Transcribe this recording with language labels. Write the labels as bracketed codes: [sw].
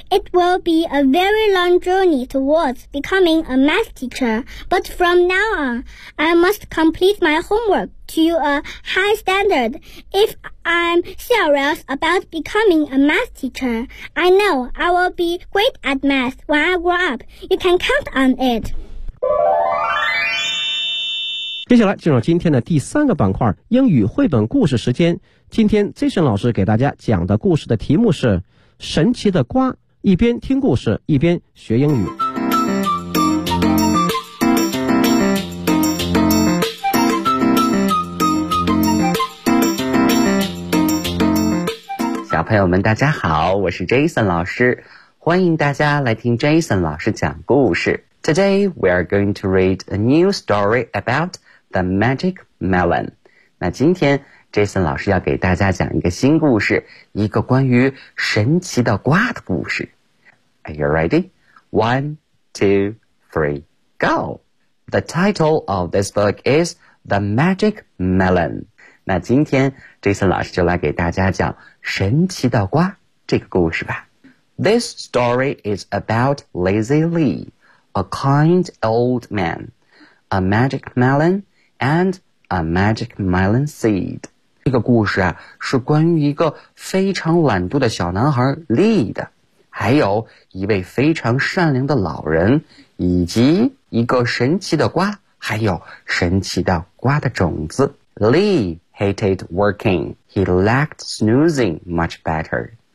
[en] It will be a very long journey towards becoming a math teacher, but from now on, I must complete my homework. To a high standard. If I'm serious about becoming a math teacher, I know I will be great at math when I grow up. You can count on it. [zh] 接下来进入今天的第三个板块，英语绘本故事时间。今天 Jason 老师给大家讲的故事的题目是《神奇的瓜》，一边听故事，一边学英语。小朋友们大家好，我是 Jason 老师，欢迎大家来听 Jason 老师讲故事。 [en] Today we are going to read a new story about the magic melon. [zh] 那今天 Jason 老师要给大家讲一个新故事，一个关于神奇的瓜的故事。 [en] Are you ready? 1, 2, 3, go! The title of this book is The Magic Melon. [zh] 那今天 Jason 老师就来给大家讲神奇的瓜这个故事吧。 [en] This story is about Lazy Lee, a kind old man, a magic melon, and a magic melon seed. [zh] 这个故事啊，是关于一个非常懒惰的小男孩 Lee 的，还有一位非常善良的老人，以及一个神奇的瓜，还有神奇的瓜的种子。 [en] Lee hated working. He liked snoozing much better.